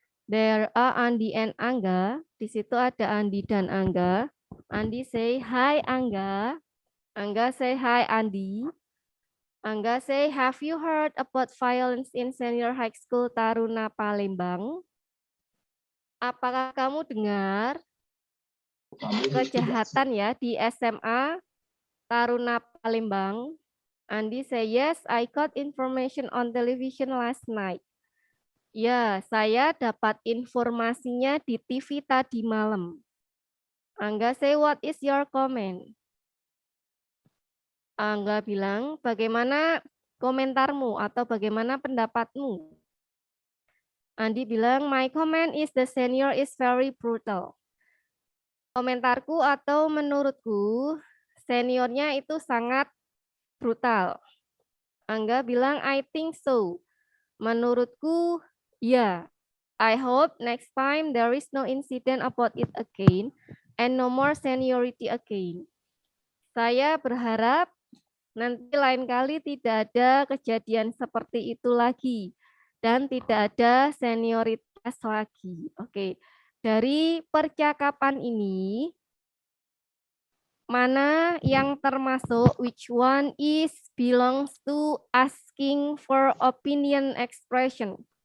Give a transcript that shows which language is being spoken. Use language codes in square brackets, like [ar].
[en] There are Andi and Angga. [id] Di situ ada Andi dan Angga. [en] Andi say, hi Angga. Angga say, hi Andi. Angga say, have you heard about violence in senior high school Taruna Palembang? [id] Apakah kamu dengar kejahatan ya di SMA Taruna Palembang? [en] Andi say, yes, I got information on television last night. [id] Ya, saya dapat informasinya di TV tadi malam. [en] Angga say, what is your comment? [id] Angga bilang, bagaimana komentarmu atau bagaimana pendapatmu? [en] Andi bilang, my comment is the senior is very brutal. [id] Komentarku atau menurutku, seniornya itu sangat brutal. [en] Angga bilang, I think so. [id] Menurutku, ya. [en] I hope next time there is no incident about it again and no more seniority again. [id] Saya berharap nanti lain kali tidak ada kejadian seperti itu lagi dan tidak ada senioritas lagi. [en] Oke, [id] dari percakapan ini, mana yang termasuk, [en] which one is belongs to asking for opinion expression?